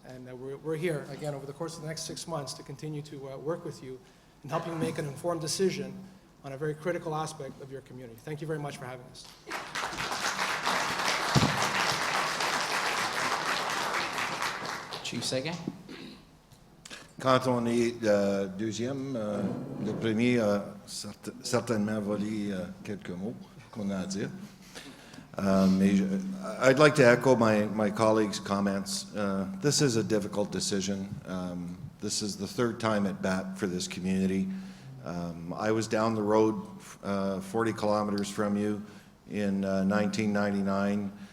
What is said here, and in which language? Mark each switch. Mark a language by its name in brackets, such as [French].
[English] And we're here, again, over the course of the next 6 months to continue to work with you and help you make an informed decision on a very critical aspect of your community. Thank you very much for having us. Chief Seguin? [French] Quand on est deuxième, le premier a certainement volé quelques mots qu'on a à dire. [English] I'd like to echo my colleagues' comments. This is a difficult decision. This is the third time at bat for this community. I was down the road 40 kilometers from you in 1999.